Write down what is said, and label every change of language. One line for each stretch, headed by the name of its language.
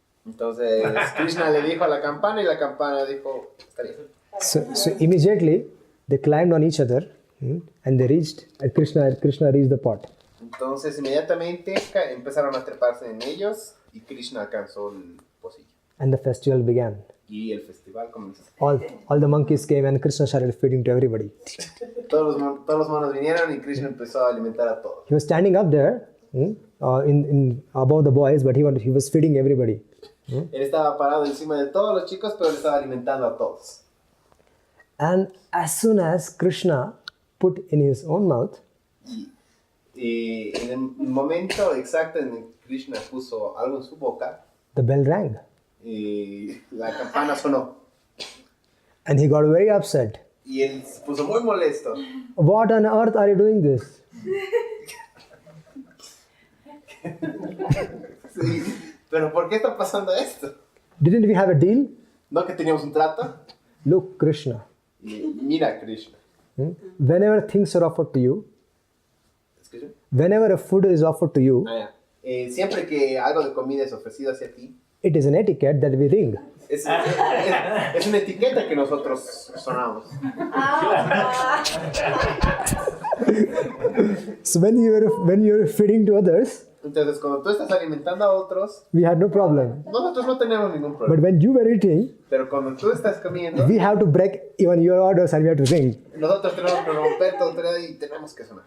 Spanish: Entonces, Krishna le dijo a la campana y la campana dijo, está bien.
English: So immediately they climbed on each other and they reached, and Krishna reached the pot.
Spanish: Entonces, inmediatamente empezaron a treparse en ellos y Krishna alcanzó el pocillo.
English: And the festival began.
Spanish: Y el festival comenzó.
English: All the monkeys came and Krishna started feeding to everybody.
Spanish: Todos los monos vinieron y Krishna empezó a alimentar a todos.
English: He was standing up there in above the boys, but he was feeding everybody.
Spanish: Él estaba parado encima de todos los chicos, pero él estaba alimentando a todos.
English: And as soon as Krishna put in his own mouth,
Spanish: Y en el momento exacto en el que Krishna puso algo en su boca,
English: the bell rang.
Spanish: Y la campana sonó.
English: And he got very upset.
Spanish: Y él se puso muy molesto.
English: What on earth are you doing this?
Spanish: Sí, pero ¿por qué está pasando esto?
English: Didn't we have a deal?
Spanish: ¿No que teníamos un trato?
English: Look, Krishna.
Spanish: Mira, Krishna.
English: Whenever things are offered to you,
Spanish: ¿Escucha?
English: whenever a food is offered to you,
Spanish: Siempre que algo de comida es ofrecido hacia ti,
English: it is an etiquette that we ring.
Spanish: es una etiqueta que nosotros sonamos.
English: So when you're feeding to others,
Spanish: Entonces, cuando tú estás alimentando a otros,
English: we had no problem.
Spanish: nosotros no tenemos ningún
English: But
Spanish: problema.
English: when you were eating,
Spanish: Pero cuando tú estás comiendo,
English: we have to break even your orders and we have to ring.
Spanish: nosotros tenemos que romper todo y tenemos que sonar.